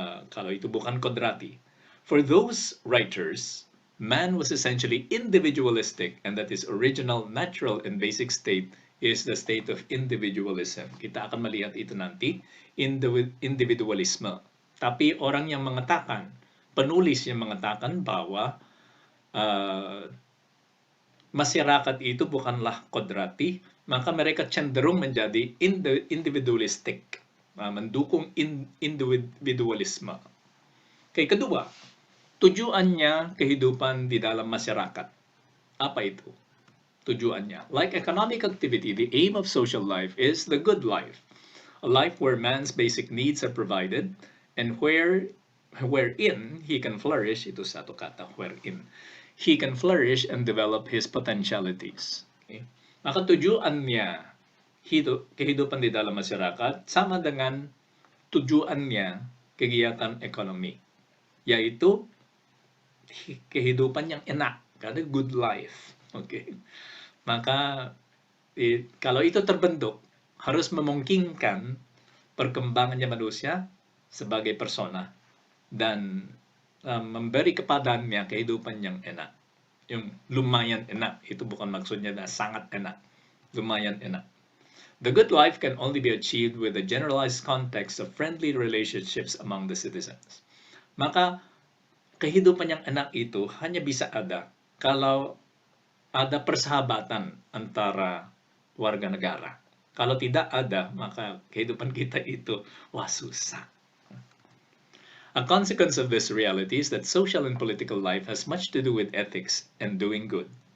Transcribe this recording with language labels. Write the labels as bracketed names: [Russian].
[Indonesian] Kalau itu bukan kodrati. [English] For those writers, man was essentially individualistic, and that his original, natural, and basic state is the state of individualism. [Indonesian] Kita akan melihat itu nanti, individualisme. Tapi orang yang mengatakan, penulis yang mengatakan bahwa masyarakat itu bukanlah kodrati, maka mereka cenderung menjadi individualistik, mendukung individualisme. Oke, kedua, tujuannya kehidupan di dalam masyarakat. Apa itu tujuannya? [English] Like economic activity, the aim of social life is the good life, a life where man's basic needs are provided and wherein he can flourish. [Indonesian] Itu satu kata, [English] wherein he can flourish and develop his potentialities. [Indonesian] Okay? Maka tujuannya kehidupan di dalam masyarakat sama dengan tujuannya kegiatan ekonomi, yaitu kehidupan yang enak, karena [English] good life. [Indonesian] Okay? Maka kalau itu terbentuk, harus memungkinkan perkembangannya manusia sebagai persona dan memberi kepadanya kehidupan yang enak. Yung lumayan enak, itu bukan maksudnya na sangat enak. Lumayan enak. [English] The good life can only be achieved with a generalized context of friendly relationships among the citizens. [Indonesian] Maka kehidupan yang enak itu hanya bisa ada kalau ada persahabatan antara warga negara. Kalau tidak ada, maka kehidupan kita itu wah susah. [English] A consequence of this reality is that social and political life has much to do with ethics and doing good.